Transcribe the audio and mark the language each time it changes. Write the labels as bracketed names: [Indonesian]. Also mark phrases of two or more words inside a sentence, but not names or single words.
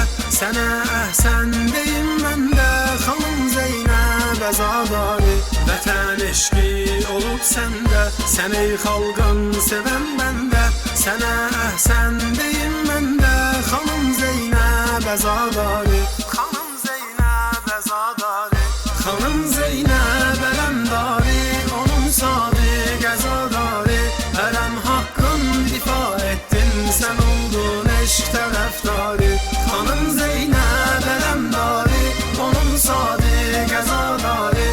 [Azerbaijani] Sənə əhsən deyim məndə, Xanım Zeynep Azadari. Vətən eşqi olub səndə, sən ey xalqın sevən bəndə. Sənə əhsən deyim məndə, Xanım Zeynep Azadari. Xanım Zeynep Azadari, Xanım Zeynep Elemdari, onun sadık azadari. [Turkish] Elem hakkın difa ettin, sen oldun eşk taraftarı. Hanım Zeynep Elemdari, onun sadık azadari.